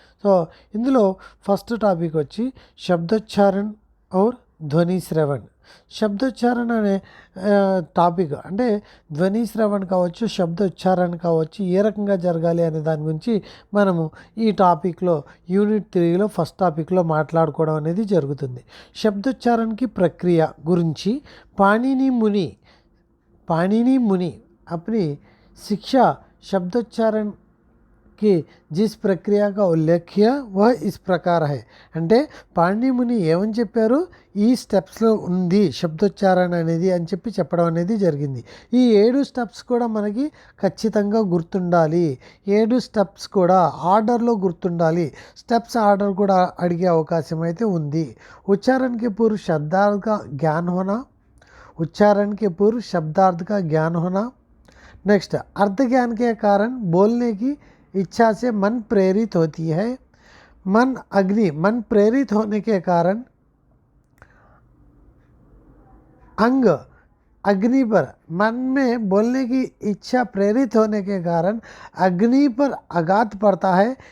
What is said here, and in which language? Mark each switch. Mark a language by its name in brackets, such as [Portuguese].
[Telugu] So ఇందులో first topic వచ్చి శబ్దోచ్చారణ ఔర్ ధ్వని శ్రవణ్. శబ్దోచ్చారణ అనే టాపిక్ అంటే ధ్వని శ్రవణ్ కావచ్చు, శబ్దోచ్చారణ కావచ్చు, ఏ రకంగా జరగాలి అనే దాని గురించి మనము ఈ టాపిక్లో యూనిట్ 3లో ఫస్ట్ టాపిక్లో మాట్లాడుకోవడం అనేది జరుగుతుంది. శబ్దోచ్చారణకి ప్రక్రియ గురించి పాణిని ముని [Hindi] अपनी शिक्षा शब्दोच्चारण की जिस प्रक्रिया का उल्लेख किया वह इस प्रकार है. [Telugu] అంటే పాణిని ముని ఏమని చెప్పారు? ఈ స్టెప్స్లో ఉంది శబ్దోచ్చారణ అనేది అని చెప్పడం అనేది జరిగింది. ఈ 7 స్టెప్స్ కూడా మనకి ఖచ్చితంగా గుర్తుండాలి. 7 స్టెప్స్ కూడా ఆర్డర్లో గుర్తుండాలి. స్టెప్స్ ఆర్డర్ కూడా అడిగే అవకాశం అయితే ఉంది. [Hindi] उच्चारण के पूर्व शब्दार्थ का ज्ञान होना, उच्चारण के पूर्व शब्दार्थ का ज्ञान होना. नेक्स्ट, अर्थ ज्ञान के कारण बोलने की इच्छा से मन प्रेरित होती है. मन प्रेरित होने के कारण अंग अग्नि पर, मन में बोलने की इच्छा प्रेरित होने के कारण अग्नि पर आघात पड़ता है.